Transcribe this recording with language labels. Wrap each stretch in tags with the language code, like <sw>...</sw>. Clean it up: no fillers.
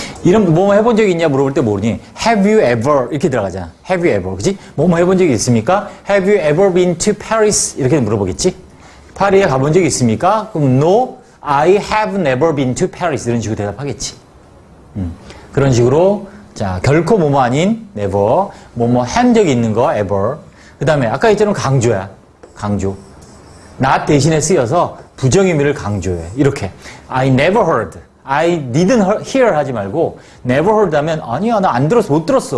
<ko>이런 뭐뭐 해본 적이 있냐 물어볼 때 모르니 have you ever 이렇게 들어가잖아.</ko> <en>have you ever. 그치?</en> <ko>뭐뭐 해본 적이 있습니까?</ko> <en>have you ever been to Paris</en> <ko>이렇게 물어보겠지? 파리에 가본 적이 있습니까?</ko> <en>그럼 no, I have never been to Paris</en> <ko>이런 식으로 대답하겠지. 그런 식으로 자 결코 뭐뭐 아닌 never, 뭐뭐 한 적이 있는 거 ever. 그 다음에 아까 했잖아 강조야. 강조. not 대신에 쓰여서 부정 의미를 강조해. 이렇게</ko> <en>I never heard. I didn't hear</en> <ko>하지 말고 never heard 하면 아니야 나 안 들었어 못 들었어.</ko>